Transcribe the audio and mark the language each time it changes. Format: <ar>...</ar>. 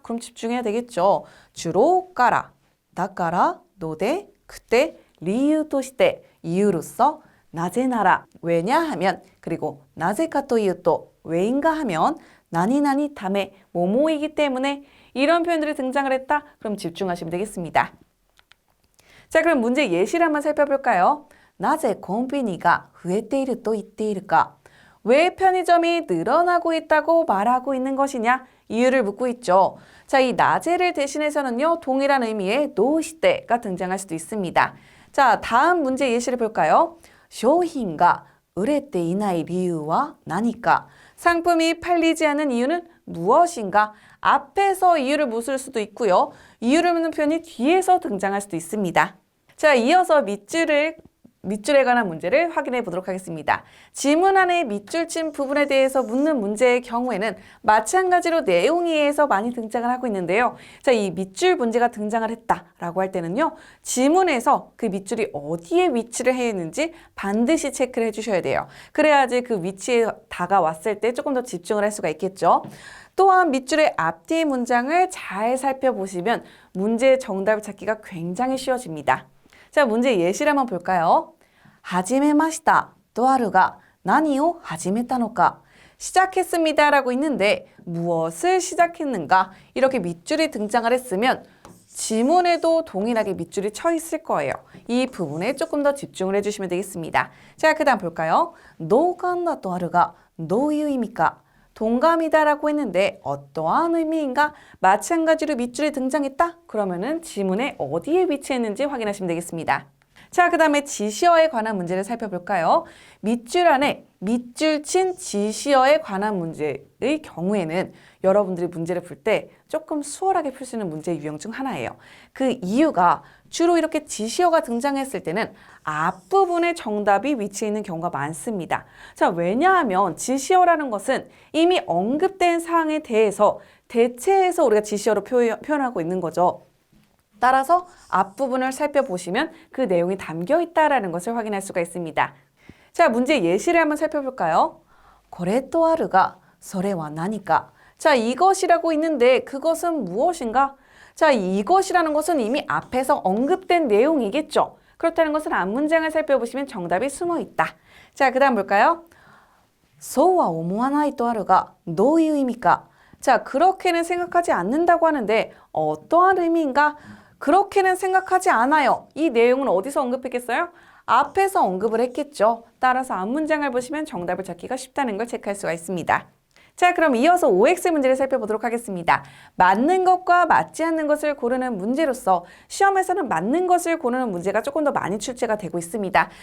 <ko>그럼 집중해야 되겠죠. 주로 까라, 다까라, 노데, 그때, 리유として 이유로서, 나제나라 왜냐하면, 그리고 나제카というと 왜인가 하면 나니 나니 다음에 뭐뭐이기 때문에 이런 표현들이 등장을 했다. 그럼 집중하시면 되겠습니다. 자, 그럼 문제 예시를 한번 살펴볼까요?</ko> <ja>나제 콤비니가 増えていると言っているか?</ja> <ko>왜 편의점이 늘어나고 있다고 말하고 있는 것이냐? 이유를 묻고 있죠. 자, 이 나제를 대신해서는요, 동일한 의미의 도시대가 등장할 수도 있습니다. 자, 다음 문제 예시를 볼까요?</ko> <ja>商品が売れていない理由は何か?</ja> <ko>상품이 팔리지 않는 이유는 무엇인가? 앞에서 이유를 묻을 수도 있고요. 이유를 묻는 표현이 뒤에서 등장할 수도 있습니다. 자, 이어서 밑줄에 관한 문제를 확인해 보도록 하겠습니다. 지문 안에 밑줄 친 부분에 대해서 묻는 문제의 경우에는 마찬가지로 내용에 의해서 많이 등장을 하고 있는데요. 자, 이 밑줄 문제가 등장을 했다라고 할 때는요. 지문에서 그 밑줄이 어디에 위치를 해 있는지 반드시 체크를 해주셔야 돼요. 그래야지 그 위치에 다가왔을 때 조금 더 집중을 할 수가 있겠죠. 또한 밑줄의 앞뒤 문장을 잘 살펴보시면 문제의 정답을 찾기가 굉장히 쉬워집니다. 자, 문제 예시를 한번 볼까요?</ko> <ja>始めました とあるが何を始めたのか?</ja> <ko>시작했습니다 라고 있는데 무엇을 시작했는가? 이렇게 밑줄이 등장을 했으면 지문에도 동일하게 밑줄이 쳐 있을 거예요. 이 부분에 조금 더 집중을 해주시면 되겠습니다. 자, 그 다음 볼까요?</ko> <ja>同感だとあるがどういう意味か?</ja> <ko>동감이다 라고 했는데 어떠한 의미인가? 마찬가지로 밑줄이 등장했다? 그러면은 지문에 어디에 위치했는지 확인하시면 되겠습니다. 자, 그 다음에 지시어에 관한 문제를 살펴볼까요? 밑줄 안에 밑줄 친 지시어에 관한 문제의 경우에는 여러분들이 문제를 풀 때 조금 수월하게 풀 수 있는 문제의 유형 중 하나예요. 그 이유가 주로 이렇게 지시어가 등장했을 때는 앞부분에 정답이 위치해 있는 경우가 많습니다. 자, 왜냐하면 지시어라는 것은 이미 언급된 사항에 대해서 대체해서 우리가 지시어로 표현하고 있는 거죠. 따라서 앞부분을 살펴보시면 그 내용이 담겨 있다는 것을 확인할 수가 있습니다. 자, 문제 예시를 한번 살펴볼까요?</ko> <ja>これとあるがそれは何か?</ja> <ko>자, 이것이라고 있는데 그것은 무엇인가? 자, 이것이라는 것은 이미 앞에서 언급된 내용이겠죠. 그렇다는 것은 앞 문장을 살펴보시면 정답이 숨어 있다. 자, 그 다음 볼까요?</ko> <ja>そうは思わないとあるがどういう意味か?</ja> <ko>자, 그렇게는 생각하지 않는다고 하는데 어떠한 의미인가? 그렇게는 생각하지 않아요. 이 내용은 어디서 언급했겠어요? 앞에서 언급을 했겠죠. 따라서 앞 문장을 보시면 정답을 찾기가 쉽다는 걸 체크할 수가 있습니다. 자, 그럼 이어서 OX 문제를 살펴보도록 하겠습니다. 맞는 것과 맞지 않는 것을 고르는 문제로서 시험에서는 맞는 것을 고르는 문제가 조금 더 많이 출제가 되고 있습니다.</ko>